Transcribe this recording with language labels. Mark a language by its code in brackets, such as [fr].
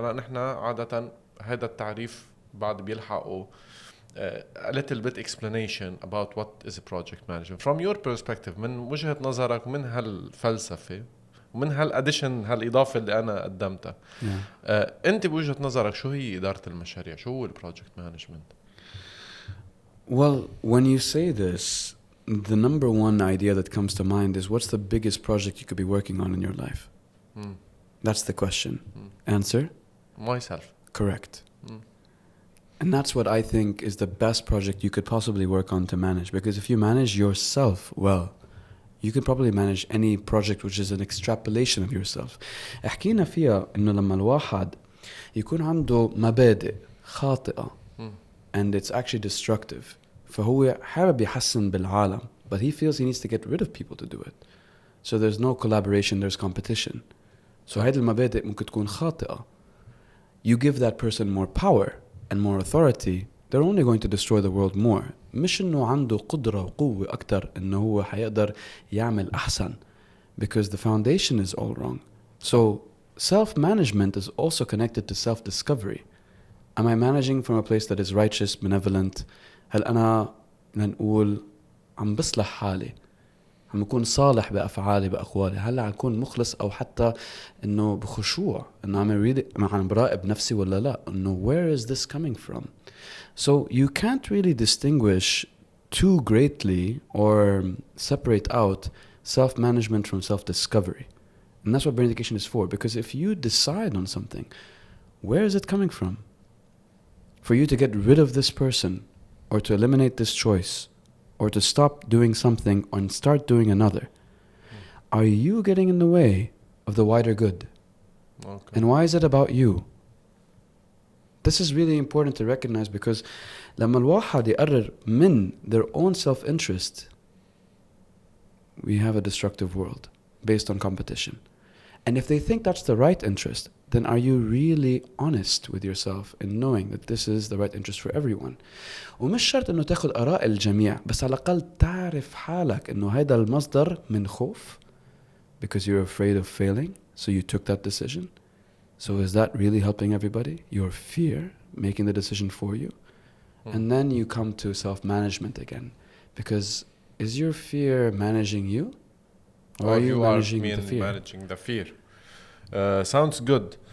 [ar] نحن عادة هذا التعريف بعد بيلحقوا [en] a little bit explanation about what is a project management from your perspective [ar] من وجهة نظرك من هالفلسفة ومن هالاديشن هالإضافة اللي أنا قدمتها. أنت بوجهة نظرك شو هي إدارة المشاريع؟ شو هو الproject management? [en] Well, when you say this, the number one idea that comes to mind is what's the biggest project you could be working on in your life? That's the question. Answer? Myself. Correct. And that's what I think is the best project you could possibly work on to manage. Because if you manage yourself well, you could probably manage any project which is an extrapolation of yourself. [ar] احكينا فيها إنه لما الواحد يكون عنده مبادئ خاطئة [en] and it's actually destructive. [ar] فهو حابب يحسن بالعالم, [en] but he feels he needs to get rid of people to do it. So there's no collaboration, there's competition. [ar] So هذه المبادئ ممكن تكون خاطئة. [en] You give that person more power and more authority, they're only going to destroy the world more. [ar] مش إنه عنده قدرة وقوة أكتر إنه هو حيقدر يعمل أحسن, [en] because the foundation is all wrong. So self-management is also connected to self-discovery. Am I managing from a place that is righteous, benevolent? [ar] هل أنا نقول عم بصلح حالي, عم أكون صالح بأفعالي بأقوالي, هل عم أكون مخلص أو حتى إنه بخشوع إنه عم براقب نفسي ولا لا, إنه [en] where is this coming from? So you can't really distinguish too greatly or separate out self-management from self-discovery. And that's what brain education is for, because if you decide on something, where is it coming from? For you to get rid of this person, or to eliminate this choice, or to stop doing something and start doing another, are you getting in the way of the wider good? Okay. And why is it about you? This is really important to recognize, because [ar] لما الواحد يقرر من [en] their own self-interest, we have a destructive world based on competition. And if they think that's the right interest, then are you really honest with yourself in knowing that this is the right interest for everyone. [ar] ومش شرط انه تاخد آراء الجميع، بس على الأقل تعرف حالك انه هيدا المصدر من خوف [en] because you're afraid of failing, so you took that decision. So is that really helping everybody? Your fear making the decision for you? And then you come to self-management again, because is your fear managing you? Or are you managing the fear? Managing the fear. Sounds good.